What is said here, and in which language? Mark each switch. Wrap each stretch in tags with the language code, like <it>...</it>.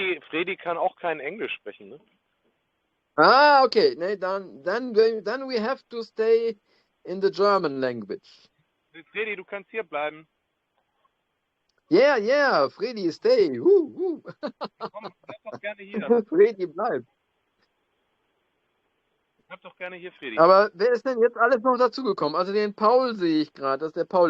<de>Fredi kann auch kein Englisch sprechen, ne? Ah, okay.</de> <en>Nee, then we have to stay in the German language.</en> <de>Fredi, du kannst hier bleiben.</de> <en>Yeah, Fredi, stay.</en> <de>Komm, bleib doch gerne hier. Fredi, bleib. Bleib doch gerne hier, Fredi. Aber wer ist denn jetzt alles noch dazugekommen? Also den Paul sehe ich gerade, das ist der Paul.</de>